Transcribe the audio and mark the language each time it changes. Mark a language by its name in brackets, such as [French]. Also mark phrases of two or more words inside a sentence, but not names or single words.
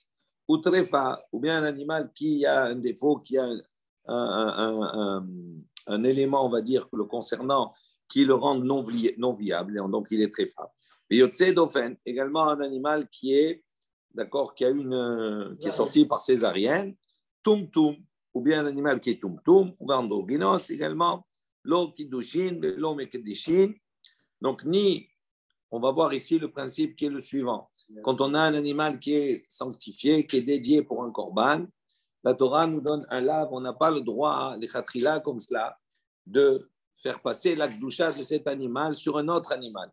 [French] Ou trefa, ou bien un animal qui a un défaut, qui a un élément, on va dire, le concernant, qui le rend non viable, et donc il est trefa. Et [Hebrew] יוצא דופן, [French] également un animal qui est, d'accord, qui est sorti par césarienne, tum, ou bien un animal qui est tum, ou androgynos également, [Hebrew] לא קידושין לא מקדישין. [French] Donc, on va voir ici le principe qui est le suivant. Quand on a un animal qui est sanctifié, qui est dédié pour un korban, la Torah nous donne un lave. On n'a pas le droit, les khatrila comme cela, de faire passer la gdoucha de cet animal sur un autre animal.